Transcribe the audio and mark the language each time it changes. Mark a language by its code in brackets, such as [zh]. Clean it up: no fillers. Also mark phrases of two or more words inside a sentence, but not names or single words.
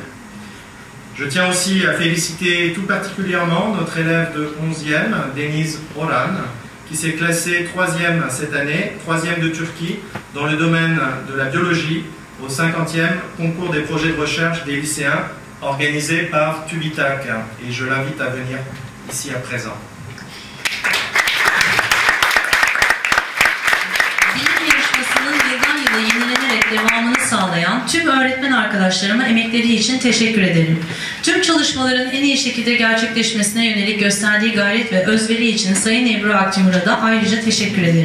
[fr] Je tiens aussi à féliciter tout particulièrement notre élève de 11e, Deniz Orhan, qui s'est classée 3e cette année, 3e de Turquie, dans le domaine de la biologie, au 50e concours des projets de recherche des lycéens, organisé par TÜBİTAK. Et je l'invite à venir ici à présent. [tr] Yenilenerek devamını sağlayan tüm öğretmen arkadaşlarıma emekleri için teşekkür ederim. Tüm çalışmaların en iyi şekilde gerçekleşmesine yönelik gösterdiği gayret ve özveri için Sayın Ebru Aktimur'a da ayrıca teşekkür ederim.